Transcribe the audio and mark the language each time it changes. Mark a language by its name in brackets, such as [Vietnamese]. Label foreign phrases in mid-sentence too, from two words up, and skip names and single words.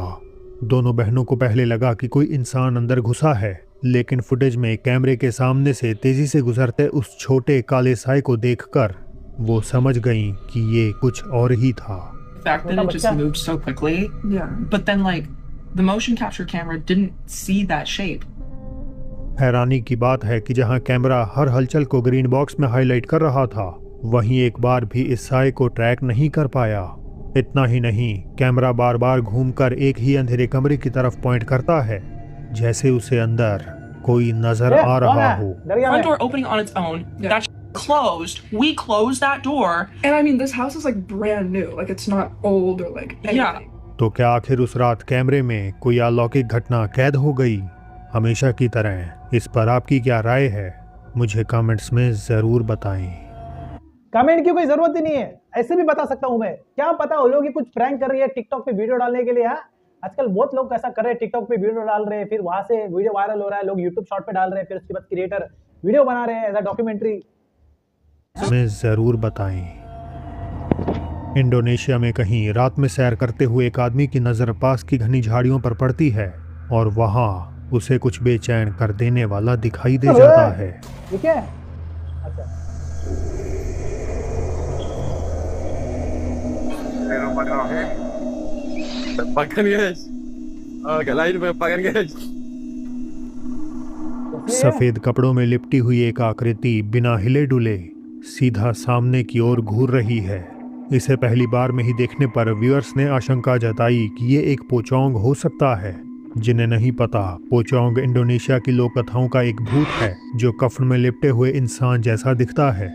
[Hindi] दोनों बहनों को पहले लगा कि कोई इंसान अंदर घुसा है, लेकिन फुटेज में कैमरे के सामने से तेजी से गुजरते उस छोटे काले साए को देखकर वो समझ गईं कि ये कुछ और ही था। [English] fact that it just moved so quickly. Yeah. But then like the motion capture camera didn't see that shape. [Hindi] हैरानी की बात है कि जहां कैमरा हर हलचल को ग्रीन बॉक्स में हाईलाइट कर रहा था, वहीं एक बार भी इस साए को ट्रैक नहीं कर पाया। इतना ही नहीं, कैमरा बार बार घूमकर एक ही अंधेरे कमरे की तरफ पॉइंट करता है, जैसे उसे अंदर कोई नजर आ रहा हो। [English] Front door opening on its own. Yeah. That's closed. We closed that door. And I mean, this house is like brand new. Like it's not old or like anything. Yeah. [Hindi] तो क्या आखिर उस रात कैमरे में कोई अलौकिक घटना कैद हो गई? हमेशा की तरह इस पर आपकी क्या राय है? मुझे कमेंट्स में ज़रूर बताएं। कमेंट की कोई जरूरत ही नहीं है, ऐसे भी बता सकता हूं मैं। क्या पता वो लोग ही कुछ प्रैंक कर रही है टिकटॉक पे वीडियो डालने के लिए। हाँ, आजकल बहुत लोग ऐसा कर रहे हैं, टिकटॉक पे वीडियो डाल रहे हैं, फिर वहां से वीडियो वायरल हो रहा है, लोग यूट्यूब शॉर्ट पे डाल रहे हैं, फिर उसके बाद क्रिएटर वीडियो बना रहे हैं [English] as a documentary. [Hindi] में ज़रूर बताएं। इंडोनेशिया में कहीं रात में सैर करते हुए एक आदमी की नज़र पास की घनी झाड़ियों पर पड़ती है और वहाँ उसे कुछ बेचैन कर देने वाला दिखाई दे जाता है। ठीक है, अच्छा Pakan guys. [Malay] Kat lain pakan guys. [Hindi] सफेद कपड़ों में लिपटी हुई एक आकृति बिना हिले डुले सीधा सामने की ओर घूर रही है। इसे पहली बार में ही देखने पर व्यूअर्स ने आशंका जताई कि ये एक पोचोंग हो सकता है। जिन्हें नहीं पता, पोचोंग इंडोनेशिया की लोक कथाओं का एक भूत है जो कफन में लिपटे हुए इंसान जैसा दिखता है।